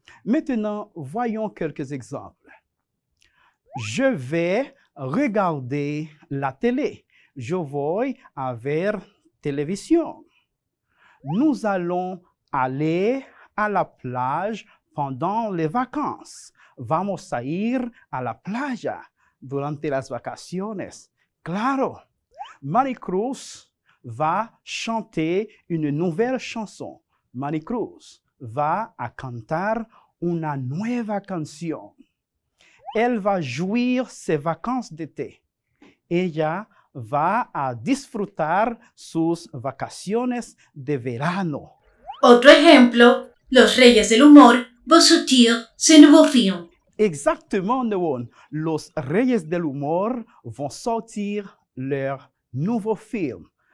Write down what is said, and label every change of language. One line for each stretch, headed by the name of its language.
French: Maintenant, voyons quelques exemples. Je vais regarder la télé.
Spanish: Je voy a ver televisión.
French: Nous allons aller à la plage pendant les vacances.
Spanish: Vamos a ir a la playa durante las vacaciones. Claro,
French: Maricruz va chanter une nouvelle chanson.
Spanish: Maricruz va a cantar una nueva canción.
French: Elle va jouir ses vacances d'été.
Spanish: Ella va a disfrutar sus vacaciones de verano. Otro ejemplo,
French: Los Reyes del Humor vont sortir ce nouveau film. Exactement, Noon. Los Reyes del Humor vont sortir leur nouveau film.